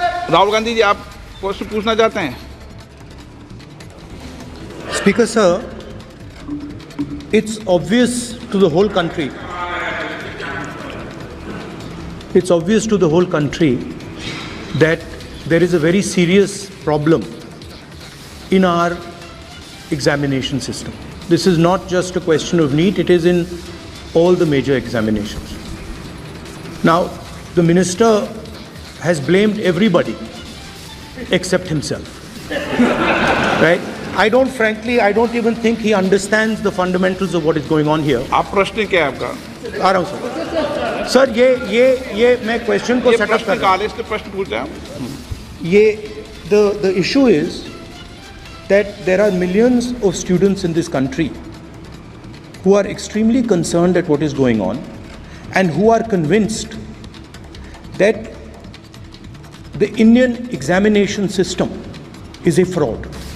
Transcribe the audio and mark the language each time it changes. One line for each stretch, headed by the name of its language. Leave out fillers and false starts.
Hindi: राहुल गांधी जी, आप क्वेश्चन पूछना चाहते हैं?
English: Speaker sir, it's obvious to the whole country. It's obvious to the whole country that there is a very serious problem in our examination system. This is not just a question of NEET, it is in all the major examinations. Now, the minister has blamed everybody except himself. Right? I don't even think he understands the fundamentals of what is going on here.
Hindi: आप प्रश्न क्या है आपका? आ रहा हूँ sir. ये मैं question को सेटअप कर रहा हूँ। प्रश्न पूछ रहे हैं।
English: ये the issue is that there are millions of students in this country who are extremely concerned at what is going on and who are convinced that the Indian examination system is a fraud.